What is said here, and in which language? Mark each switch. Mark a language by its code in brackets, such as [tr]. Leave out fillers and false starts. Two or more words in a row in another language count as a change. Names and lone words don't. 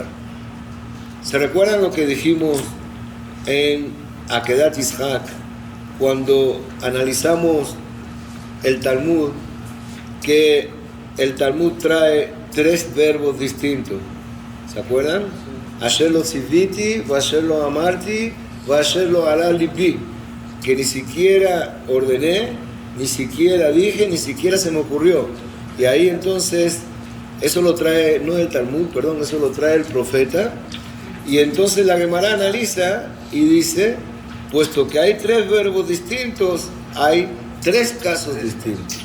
[es] ¿Se recuerdan lo que dijimos en Akedat Ishak cuando analizamos el Talmud, que el Talmud trae 3 verbos distintos? ¿Se acuerdan? [he] אשר לא צויתי אשר לא אמרתי אשר לא עלה לבי, [es] que ni siquiera ordené, ni siquiera dije, ni siquiera se me ocurrió. Y ahí entonces, eso lo trae, no el Talmud, perdón, eso lo trae el profeta. Y entonces la Gemara analiza y dice, puesto que hay 3 verbos distintos, hay 3 casos distintos.